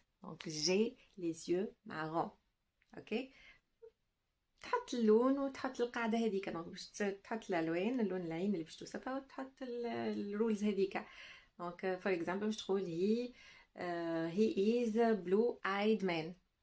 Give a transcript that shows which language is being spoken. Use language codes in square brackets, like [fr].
[fr] دونك j'ai les yeux marrons. اوكي. [ar] تحط اللون وتحط القاعده هذيك. دونك باش تحط الالوان، اللون العين اللي باش توصفها، وتحط الرولز هذيك. دونك فور اكزامبل باش تقول [en] he is a blue eyed man.